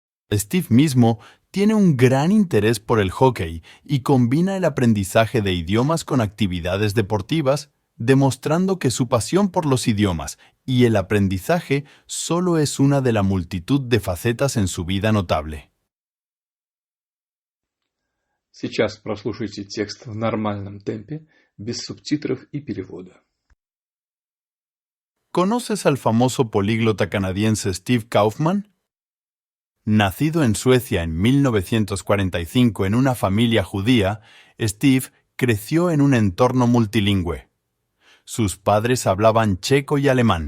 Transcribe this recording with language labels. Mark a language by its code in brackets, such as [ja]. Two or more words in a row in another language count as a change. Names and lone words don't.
[es] Steve mismo tiene un gran interés por el hockey y combina el aprendizaje de idiomas con actividades deportivas, demostrando que su pasión por los idiomas y el aprendizaje solo es una de la multitud de facetas en su vida notable. [ru] Сейчас прослушайте текст в нормальном темпе, без субтитров и перевода. [es] ¿Conoces al famoso políglota canadiense Steve Kaufman? Nacido en Suecia en 1945 en una familia judía, Steve creció en un entorno multilingüe. Sus padres hablaban checo y alemán.